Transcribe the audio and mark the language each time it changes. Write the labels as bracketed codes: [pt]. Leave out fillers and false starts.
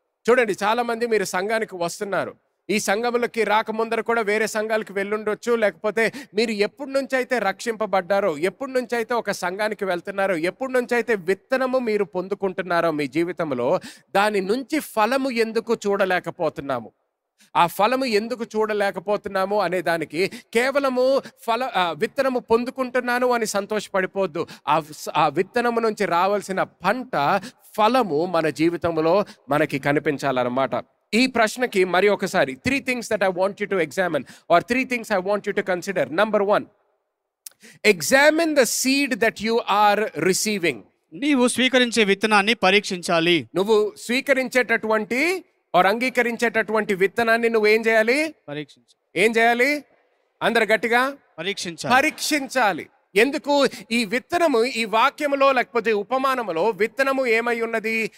[te] చూడండి, చాలా మంది మీరు సంఘానికి వస్తున్నారు, ఈ సంఘములకి రాకముందర కూడా వేరే సంఘాలకు వెళ్ళుండొచ్చు, లేకపోతే మీరు ఎప్పటి నుంచి అయితే రక్షింపబడ్డారో, ఎప్పటి నుంచి అయితే ఒక సంఘానికి వెళ్తున్నారో, ఎప్పటి నుంచి అయితే విత్తనము మీరు పొందుకుంటున్నారో మీ జీవితంలో, దాని నుంచి ఫలము ఎందుకు చూడలేకపోతున్నాము? ఆ ఫలము ఎందుకు చూడలేకపోతున్నాము అనే దానికి కేవలము విత్తనము పొందుకుంటున్నాను అని సంతోషపడిపోద్దు. ఆ విత్తనము నుంచి రావాల్సిన పంట, ఫలము మన జీవితంలో మనకి కనిపించాలన్నమాట. ఈ ప్రశ్నకి మరి ఒకసారి [en] 3 things that I want you to examine, or 3 things I want you to consider. Number 1, examine the seed that you are receiving. [te] నీవు స్వీకరించే విత్తనాన్ని పరీక్షించాలి. నువ్వు స్వీకరించేటటువంటి అంగీకరించేటటువంటి విత్తనాన్ని నువ్వు ఏం చేయాలి? ఏం చేయాలి? అందరు గట్టిగా పరీక్షించాలి. ఎందుకు? ఈ విత్తనము, ఈ వాక్యములో లేకపోతే ఉపమానములో విత్తనము ఏమై ఉన్నది?